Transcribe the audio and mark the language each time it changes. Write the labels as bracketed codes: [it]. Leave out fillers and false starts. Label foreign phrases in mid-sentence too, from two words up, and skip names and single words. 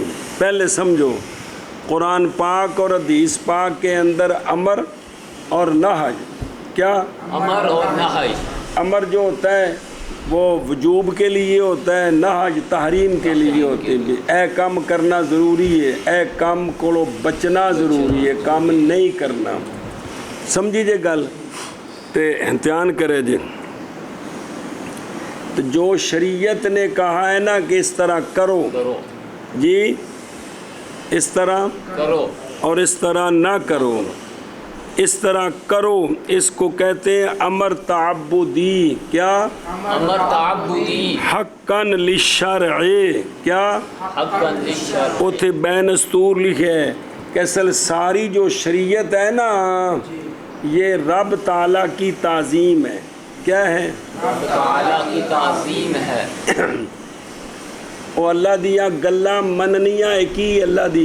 [ur] پہلے سمجھو قرآن پاک اور حدیث پاک کے اندر امر اور نہی، کیا امر اور نہی، امر جو ہوتا ہے وہ وجوب کے لیے ہوتا ہے، نہی تحریم کے لیے ہوتے ہیں. اے کام کرنا ضروری ہے، اے کام کو بچنا ضروری ہے، کام نہیں کرنا. [pa] سمجھی جے گل تے امتحان کرے جے. [ur] تو جو شریعت نے کہا ہے نا کہ اس طرح کرو جی، اس طرح کرو اور اس طرح نہ کرو، اس طرح کرو، اس کو کہتے ہیں امر تعبدی. کیا؟ امر تعبدی [ar] حقاً للشرع. کیا؟ حقا للشرع. [pa] اتھے بین استور لکھے ہے [ur] کہ اصل ساری جو شریعت ہے نا یہ رب تعالیٰ کی تعظیم ہے. کیا ہے؟ رب تعالیٰ کی تعظیم ہے. [pa] وہ اللہ دیا گلا مننیاں ہے کی اللہ دی